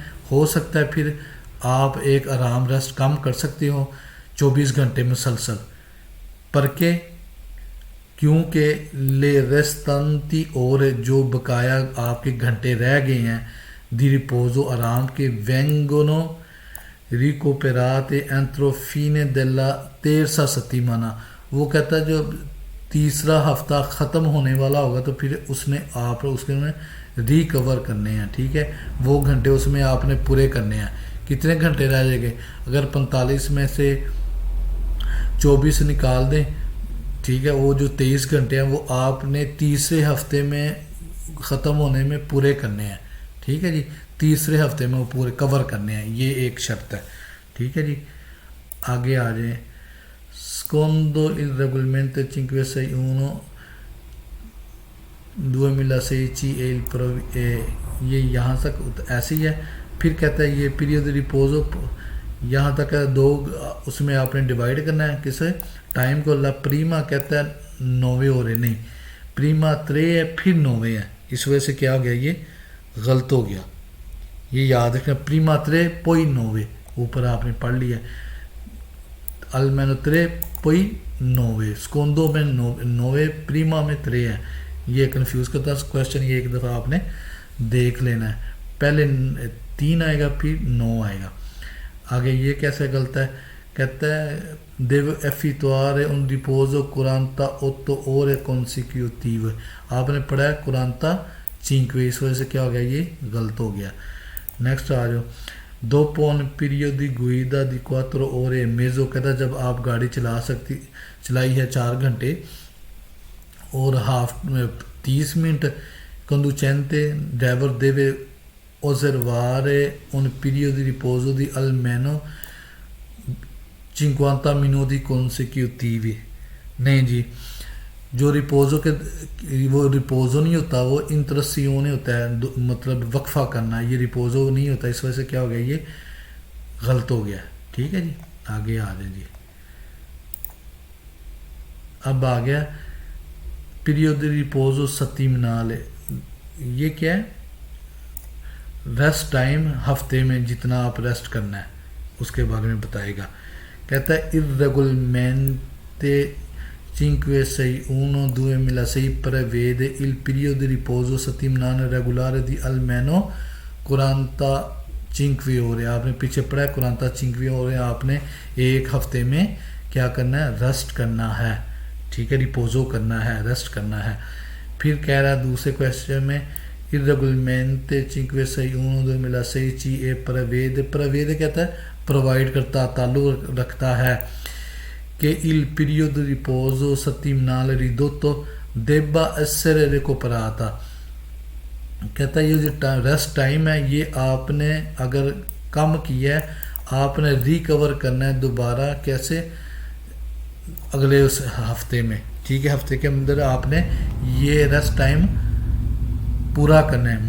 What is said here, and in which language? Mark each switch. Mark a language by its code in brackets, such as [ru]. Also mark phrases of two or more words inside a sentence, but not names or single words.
[ur] ہو سکتا ہے پھر آپ ایک آرام ریسٹ کم کر سکتے ہو 24 گھنٹے مسلسل پر کے, کیونکہ [it] le restanti [ur] اور جو بقایا آپ کے گھنٹے رہ گئے ہیں [it] di riposo [ur] آرام کے [it] vengono recuperate entro fine della terza settimana. [ur] وہ کہتا ہے جو تیسرا ہفتہ ختم ہونے والا ہوگا تو پھر اس میں آپ اس کے میں ریکور کرنے ہیں. ٹھیک ہے, وہ گھنٹے اس میں آپ نے پورے کرنے ہیں. کتنے گھنٹے رہ جائیں گے, اگر 45 میں سے 24 نکال دیں, ٹھیک ہے, وہ جو 23 گھنٹے ہیں وہ آپ نے تیسرے ہفتے میں ختم ہونے میں پورے کرنے ہیں. ٹھیک ہے جی, تیسرے ہفتے میں وہ پورے کور کرنے ہیں, یہ ایک شرط ہے. ٹھیک ہے جی, آگے آ جائیں. [it] Secondo il regolamento [ur] 561 2006 CE یہ یہاں تک ایسے ہی ہے. پھر کہتا ہے یہ [it] periodo riposo [ur] یہاں تک ہے 2, اس میں آپ نے ڈیوائڈ کرنا ہے کس ٹائم کو. [it] la prima [ur] کہتا ہے 9 اور نہیں, پریما 3 ہے پھر 9 ہے. اس وجہ سے کیا ہو گیا, یہ غلط ہو گیا. یہ یاد رکھنا, [it] prima 3 poi 9 [ur] اوپر آپ نے پڑھ لیا, [it] almeno 3 poi 9, secondo میں 9, prima میں 3 ہے. [ur] یہ کنفیوز کرتا ہے کویشچن, یہ ایک دفعہ آپ نے دیکھ لینا ہے. پہلے 3 آئے گا پھر 9 آئے گا. آگے یہ کیسے غلط ہے, کہتا ہے [it] devo effettuare un riposo 48 ore consecutive. [ur] آپ نے پڑھا ہے 45, اس وجہ سے کیا ہو گیا, یہ غلط ہو گیا. نیکسٹ آ جاؤ. [it] dopo un periodo di guida di 4 ore e mezzo, [ur] کہتا ہے جب آپ گاڑی چلائی ہے 4 گھنٹے اور 30 منٹ, [it] conducente driver deve osservare un periodo di riposo di almeno 50 minuti consecutivi. [ur] نہیں جی, جو ریپوزو کے وہ ریپوزو نہیں ہوتا, وہ انٹرسیونے ہوتا ہے, مطلب وقفہ کرنا, یہ ریپوزو نہیں ہوتا. اس وجہ سے کیا ہو گیا, یہ غلط ہو گیا. ٹھیک ہے جی, آگے آ جائیں جی. اب آ گیا [it] periodo riposo settimanale. [ur] یہ کیا ہے, ریسٹ ٹائم ہفتے میں جتنا آپ ریسٹ کرنا ہے اس کے بارے میں بتائے گا. [it] کہتا ہے irregolarmente 561 2006 prevede il periodo di riposo settimanale regolare di almeno 45 ore. [ur] آپ نے پیچھے پڑھا ہے 45 ore, آپ نے ایک ہفتے میں کیا کرنا ہے, ریسٹ کرنا ہے. ٹھیک ہے, ریپوزو کرنا ہے, ریسٹ کرنا ہے. پھر کہہ رہا ہے دوسرے کویشچن میں [it] irregolarmente 561 2006 CE prevede [ur] کہتا ہے پرووائڈ کرتا, تعلق رکھتا ہے کہ [it] il periodo di riposo settimanale ridotto debba essere recuperato. [ur] کہتا ہے یہ جو ریسٹ ٹائم ہے یہ آپ نے اگر کم کیا ہے آپ نے ریکور کرنا ہے دوبارہ. کیسے, اگلے اس ہفتے میں. ٹھیک ہے, ہفتے کے اندر آپ نے یہ ریسٹ ٹائم پورا کرنا ہے.